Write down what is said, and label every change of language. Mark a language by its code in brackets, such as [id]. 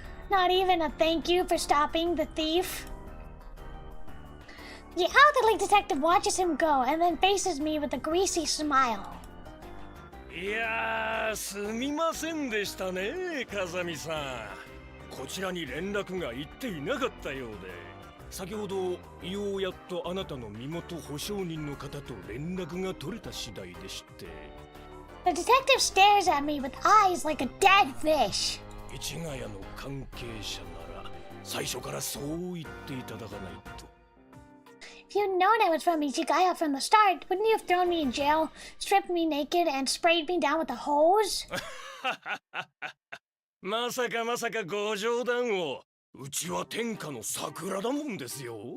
[en] Not even a thank you for stopping the thief. The elderly detective watches him go and then faces me with a greasy smile. [ja] いやー、すみませんでしたね、風見さん。こちらに連絡が行っていなかったようで、先ほどようやっとあなたの身元保証人の方と連絡が取れた次第でして。 [en] The detective stares at me with eyes like a dead fish. [ja] 市ヶ谷の関係者なら最初からそう言っていただかないと。 [en] If you'd known I was from Ichigaya from the start, wouldn't you have thrown me in jail, stripped me naked, and sprayed me down with a hose? [ja] まさかご冗談を。うちは天下の桜だもんですよ。